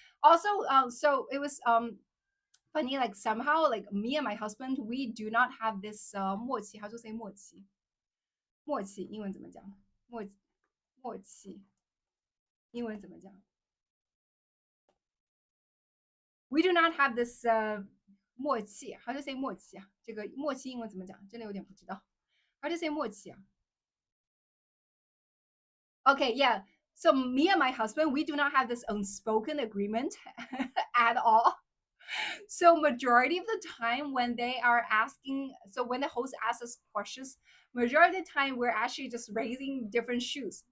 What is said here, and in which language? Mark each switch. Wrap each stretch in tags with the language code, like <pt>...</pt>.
<en>Also, so it was funny. Like somehow, like me and my husband, we do not have this 默契. How to say 默契？</en> <zh>默契英文怎么讲？默契英文怎么讲？</zh> <en>We do not have this 默契，how to say 默契啊？</en> <zh>这个默契英文怎么讲？真的有点不知道。</zh> <en>How to say 默契啊？Okay, yeah. So me and my husband, we do not have this unspoken agreement at all. So majority of the time when they are asking, so when the host asks us questions, majority of the time we're actually just raising different shoes.</en>